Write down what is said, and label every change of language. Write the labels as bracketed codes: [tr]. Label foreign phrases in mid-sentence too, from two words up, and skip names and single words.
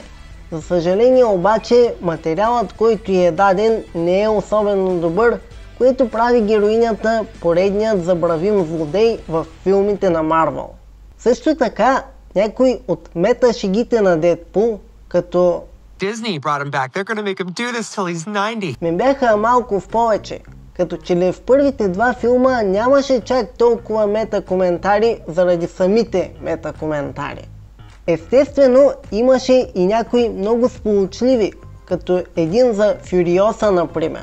[bg] За съжаление обаче материалът, който й е даден, не е особено добър, което прави героинята поредният забравим злодей в филмите на Марвел. Също така, някои от мета-шегите на Deadpool, като [en] Disney brought him back. They're gonna make him do this till he's 90. [bg] ме бяха малко в повече, като че ли в първите два филма нямаше чак толкова мета-коментари заради самите мета-коментари. Естествено, имаше и някои много сполучливи, като един за Фюриоса, например.